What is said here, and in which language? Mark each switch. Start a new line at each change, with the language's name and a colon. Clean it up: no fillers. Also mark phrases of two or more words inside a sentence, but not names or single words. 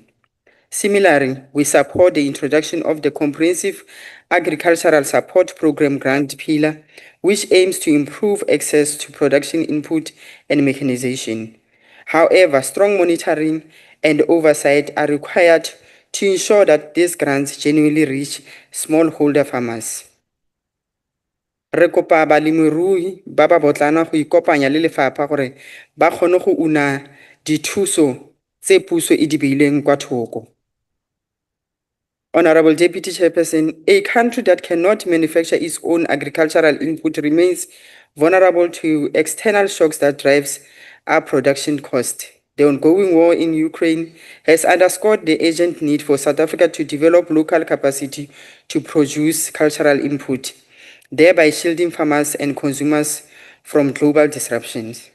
English: Similarly, we support the introduction of the Comprehensive Agricultural Support Program grant pillar, which aims to improve access to production input and mechanization. However, strong monitoring and oversight are required to ensure that these grants genuinely reach smallholder farmers.
Tswana: Re kopa balemirui ba ba botlana go ikopanya le lefapha gore ba kgone go una dithuso tse puso e di beileng kwa thoko.
English: Honorable Deputy Chairperson, a country that cannot manufacture its own agricultural input remains vulnerable to external shocks that drives up production costs. The ongoing war in Ukraine has underscored the urgent need for South Africa to develop local capacity to produce cultural input, thereby shielding farmers and consumers from global disruptions.